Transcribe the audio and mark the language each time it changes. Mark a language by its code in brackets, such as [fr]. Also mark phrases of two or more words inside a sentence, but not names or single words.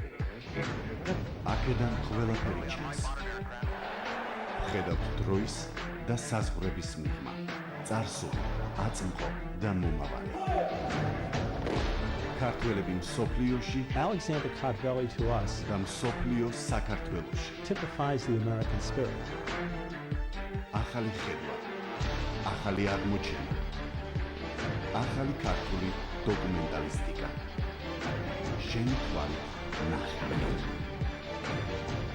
[ka] აქედან ყველაფერი ჩანს. ხედავთ დროის და საზღვრების მიღმა, წარსული, აწმყო და მომავალი. ქართველები მსოფლიოში [en] Alexander Kartveli to us [ka] და მსოფლიო საქართველოში. [en] typifies the American spirit. [ka] ახალი ხედვა, ახალი აღმოჩენა, ახალი ქართული დოკუმენტალისტიკა. შენი თვალით ნახე.